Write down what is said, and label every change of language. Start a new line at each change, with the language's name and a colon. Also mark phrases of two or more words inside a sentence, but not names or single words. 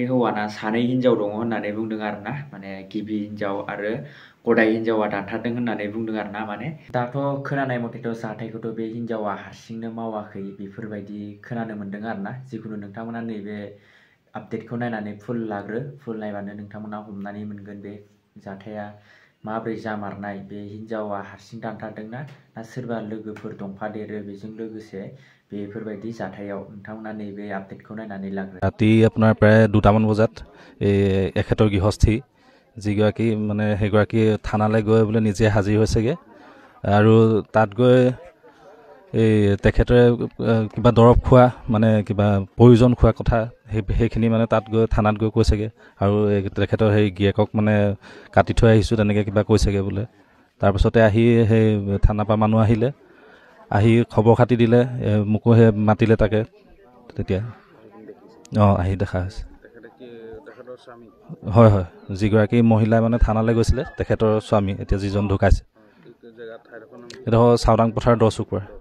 Bodo: हौवाना सानै हिन्जाव दङ होननानै बुंदों आरोना माने गिबि हिन्जाव आरो गदाय हिन्जावा दानथारदों होननानै बुंदों आरोना माने दाथ' खोनानाय मथेथ' जाथायखौथ' बे हिन्जावा हारसिंनो मावाखै बेफोरबायदि खोनानो मोन्दों आरोना जिखुनु नोंथांमोना नैबे आपडेटखौ नायनानै फुल लाग्रो फुल नायबानो नोंथांमोना हमनानै मोनगोन बे जाथाया माबोरै जामारनाय बे हिन्जावा हारसिं दानथारदोंना ना सोरबा लोगोफोर दंफादेरो बेजों लोगोसे बेफोरबायदि जाथायाव नोंथांमोना नैबे आपडेटखौ नायनानै लाग्रो
Assamese: ৰাতি আপোনাৰ প্ৰায় 2টামান বজাত এই এখেতৰ গৃহস্থী যিগৰাকী মানে সেইগৰাকী থানালৈ গৈ বোলে নিজে হাজিৰ হৈছেগৈ আৰু তাত গৈ এই তেখেতে কিবা দৰৱ খোৱা মানে কিবা প্ৰয়োজন খোৱা কথা সেইখিনি মানে তাত গৈ থানাত গৈ কৈছেগৈ আৰু তেখেতৰ সেই গিয়েকক মানে কাটি থৈ আহিছোঁ তেনেকৈ কিবা কৈছেগৈ বোলে তাৰপিছতে আহি সেই থানাৰ পৰা মানুহ আহিলে আহি খবৰ খাতি দিলে মোকো সেই মাতিলে তাকে তেতিয়া আহি দেখা হৈছে হয় হয় যিগৰাকী মহিলা মানে থানালৈ গৈছিলে তেখেতৰ স্বামী এতিয়া যিজন ঢুকাইছে এটা চাওদাং পথাৰ 10 চুকুৰা